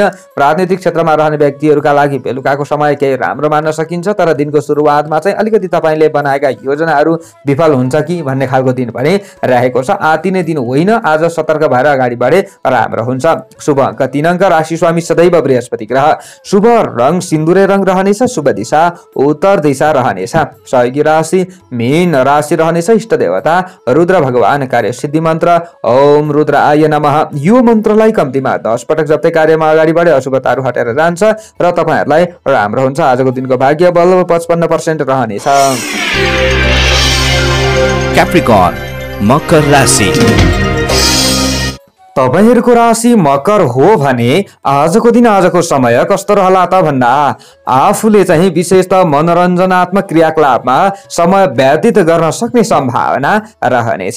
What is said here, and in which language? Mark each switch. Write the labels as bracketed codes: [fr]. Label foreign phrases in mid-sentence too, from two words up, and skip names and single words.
[ne] राजनीतिक क्षेत्रमा रहने व्यक्तिहरुका लागि बेलुकाको समय केही राम्रो मान्न सकिन्छ, तर दिनको सुरुवातमा चाहिँ अलिकति तपाईले बनाएका योजनाहरू विफल हुन्छ कि भन्ने खालको दिन पनि रहेको छ। आतिने दिन होइन, आज सतर्क भएर अगाडि बढे राम्रो हुन्छ। शुभ अङ्क 3 अङ्क, राशि स्वामी सदैव बृहस्पति ग्रह, शुभ रङ सिन्दुरे रङ रहनेछ, शुभ दिशा उत्तर दिशा रहनेछ। सहयोगी राशि मीन राशि रहनेछ। इष्ट देवता रुद्र भगवान, कार्य सिद्धि मन्त्र [sa] ओम रुद्राय नमः। [ne] यो मन्त्रलाई कम्तीमा 10 पटक जप्दै कार्यमा अगाडि बढे अशुभताहरू हटेर जान्छ र तपाईहरुलाई राम्रो हुन्छ। आजको दिनको भाग्य बल 55% रहनेछ। क्याप्रिकर्न मकर राशि, तपाईहरुको राशि मकर हो भने आजको दिन आजको समय कस्तो रहला त भन्दा आफूले चाहिँ विशेषतः मनोरञ्जनात्मक क्रियाकलापमा समय व्यतीत गर्न सक्ने सम्भावना रहनेछ।